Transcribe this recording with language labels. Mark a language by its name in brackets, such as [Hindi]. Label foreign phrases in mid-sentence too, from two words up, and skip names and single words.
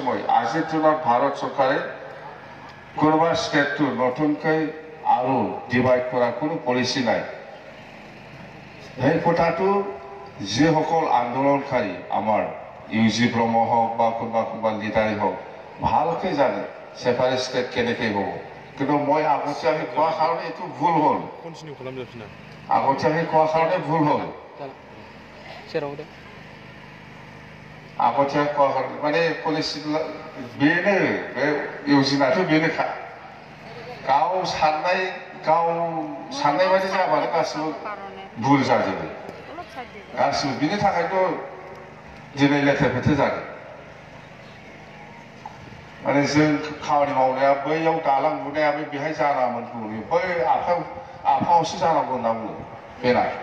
[Assamese] মই আজিৰ দিনত ভাৰত চৰকাৰে কোনোবা ষ্টেটটো নতুনকৈ আৰু ডিভাইড কৰা কোনো পলিচি নাই সেই কথাটো যিসকল আন্দোলনকাৰী আমাৰ ইউজি ব্ৰহ্ম হওক বা কোনোবা লিডাৰেই হওক ভালকৈ জানে সেপাৰেট ষ্টেট কেনেকৈ হ'ব কিন্তু মই আগতীয়াকৈ কোৱাৰ কাৰণে এইটো ভুল হ'ল আগতীয়াকৈ কোৱাৰ কাৰণে ভুল হ'ল আগতীয়াকৈ কোৱাৰ কাৰণে মানে পলিচিবিলাক [Bodo] বেनो बे योजनाथ' बेनोखा गाव साननाय बायदि जाबानो गासिबो भुल जाजोबो गासिबो बिनि थाखायथ' दिनै लेथेर फेथेर जादों माने जों खामानि मावनाया बैयाव दालां लुनाया बेहाय जानांगौमोन बुङो बै आफाङावसो जानांगौ होनना बुङो बेना